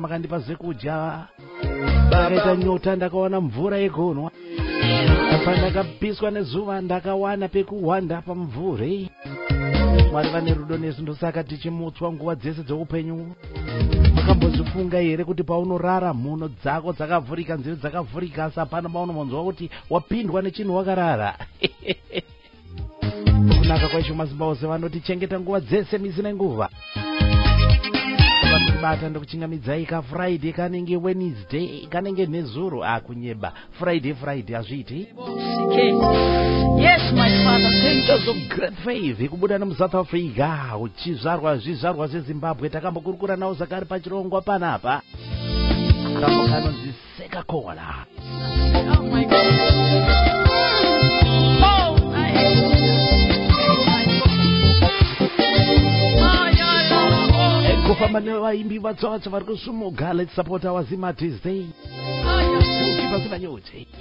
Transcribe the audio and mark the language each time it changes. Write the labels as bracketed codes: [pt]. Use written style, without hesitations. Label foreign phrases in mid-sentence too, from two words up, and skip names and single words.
[sn] makandipa zvekudya ndakaita nyota ndakawana mvura yekunwa apa ndakapiswa nezuva ndakawana pekuwanda pamvure Mwari vane rudo nesu ndosaka tichimutswa nguva dzese dzeupenyu makambozvifunga here kuti paunorara mhuno dzako dzakavhurika nzeve dzakavhurika asi hapana paunomonzwa kuti wapindwa nechinhu wakarara kunaka kwacho mazimba ose vanotichengeta nguva dzese misi nenguva vakutibata ndokuchingamidzai kaFriday kanenge Wednesday kanenge nezuro kunyeba Friday hazviiti [en] Yes, my Father, thank you. So great faith [sn] kubuda nomuSouth Africa uchizvarwa zvizvarwa zveZimbabwe takambokurukura nawo zakari pachirongwa panapa kanonzi Sekakola. [en] Oh my God. [sn] Kufamba nevaimbi vatsvatsa vari kusumuka. [en] Let's support our Zima Tuesday. [sn] Pasina nyote.